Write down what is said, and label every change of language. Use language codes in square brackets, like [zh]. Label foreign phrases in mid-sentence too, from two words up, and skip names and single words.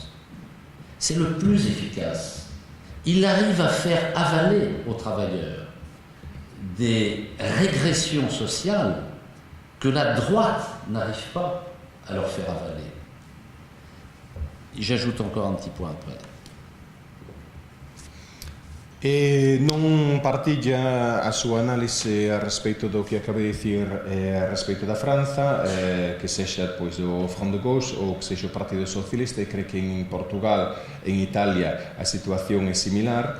[fr] C'est le plus efficace. Il arrive à faire avaler aux travailleurs des régressions sociales que la droite n'arrive pas à leur faire avaler. J'ajoute encore un petit point après. [gl] E non partilla a súa análise a respeito do que acabei de dicir a respeito da Franza, que sexa pois o Front de Gauche ou que sexa o Partido Socialista, e cree que en Portugal, en Italia, a situación é similar.